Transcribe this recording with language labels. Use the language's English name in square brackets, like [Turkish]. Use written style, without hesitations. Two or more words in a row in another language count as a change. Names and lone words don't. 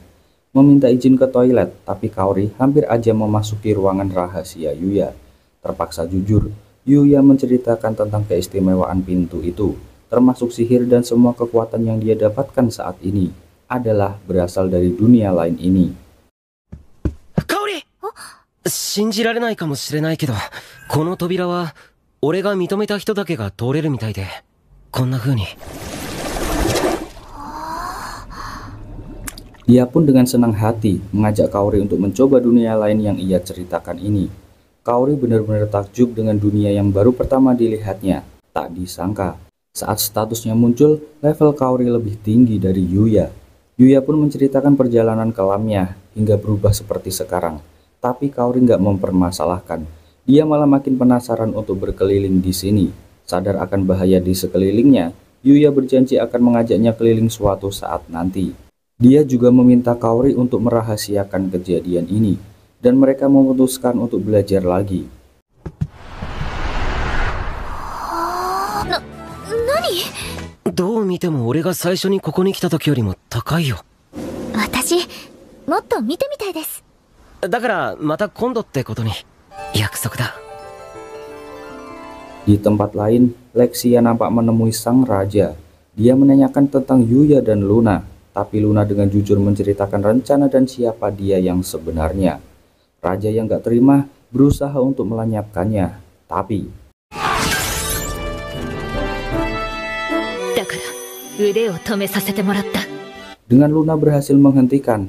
[Indonesian] Meminta izin ke toilet, tapi Kaori hampir aja memasuki ruangan rahasia Yuya. Terpaksa jujur, Yuya menceritakan tentang keistimewaan pintu itu, termasuk sihir dan semua kekuatan yang dia dapatkan saat ini adalah berasal dari dunia lain ini. [Japanese] 信じられないかもしれないけど、この扉は俺が認めた人だけが通れるみたいで、こんな風に。 [Indonesian] Dia pun dengan senang hati mengajak Kaori untuk mencoba dunia lain yang ia ceritakan ini. Kaori benar-benar takjub dengan dunia yang baru pertama dilihatnya. Tak disangka, saat statusnya muncul, level Kaori lebih tinggi dari Yuya. Yuya pun menceritakan perjalanan kelamnya hingga berubah seperti sekarang. Tapi Kaori nggak mempermasalahkan. Dia malah makin penasaran untuk berkeliling di sini. Sadar akan bahaya di sekelilingnya, Yuya berjanji akan mengajaknya keliling suatu saat nanti. Dia juga meminta Kaori untuk merahasiakan kejadian ini, dan mereka memutuskan untuk belajar lagi. [Japanese] Nani? どう見ても俺が最初にここに来た時よりも高いよ。私、もっと見てみたいです。だからまた今度ってことに。約束だ。 [Indonesian] Di tempat lain, Lexia nampak menemui sang raja. Dia menanyakan tentang Yuya dan Luna, tapi Luna dengan jujur menceritakan rencana dan siapa dia yang sebenarnya. Raja yang gak terima berusaha untuk melenyapkannya, tapi dengan Luna berhasil menghentikan.